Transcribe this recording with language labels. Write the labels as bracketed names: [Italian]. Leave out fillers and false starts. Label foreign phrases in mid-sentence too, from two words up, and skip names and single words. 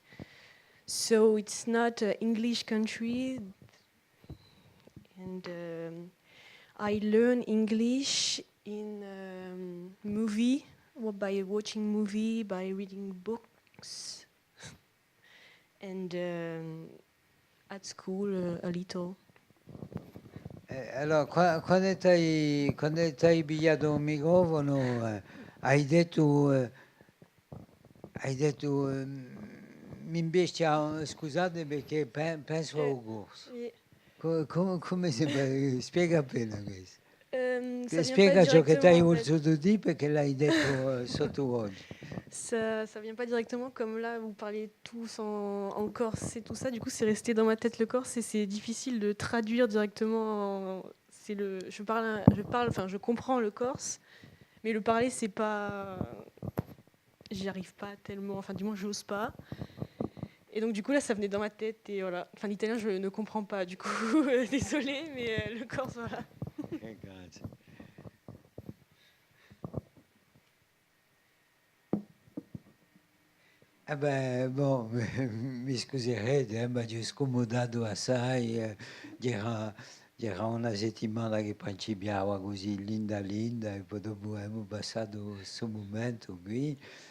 [English] So it's not an English country, and I learn English in movie, or by watching movie, by reading books, and at school a little. [Italian] Allora, quando ti hai pigliato un microfono, hai detto mi imbeccia, scusate perché penso al corso. Come si spiega appena questo? Spiega ciò che ti hai voluto dire, perché l'hai detto sottovoce. [French] Ça vient pas directement, comme là vous parlez tous en corse et tout ça, du coup c'est resté dans ma tête le corse et c'est difficile de traduire directement. Je comprends le corse, mais le parler c'est pas j'y arrive pas tellement, enfin du moins j'ose pas. Et donc du coup là ça venait dans ma tête et voilà. Enfin l'italien je ne comprends pas du coup, désolée, mais le corse voilà. [Italian] Grazie. Eh beh, boh, mi scuserete, ma ci ho scomodato assai. C'era una settimana che principiava così linda linda e poi dopo abbiamo passato questo momento qui.